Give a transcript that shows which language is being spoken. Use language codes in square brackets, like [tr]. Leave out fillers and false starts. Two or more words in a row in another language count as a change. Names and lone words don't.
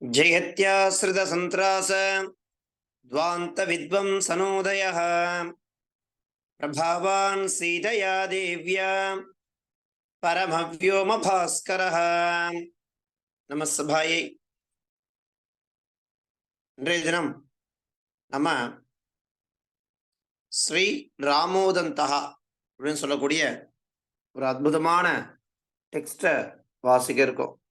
[sa] जयत्याश्रित संत्रास द्वांत विद्वंसनोदयः प्रभावान् सीतया देव्या परमव्योम भास्करः நமஸ்தபாயை. [ta] இன்றைய தினம் நம்ம ஸ்ரீ ராமோதந்தகா அப்படின்னு சொல்லக்கூடிய ஒரு அற்புதமான டெக்ஸ்டை வாசிக்க இருக்கோம்.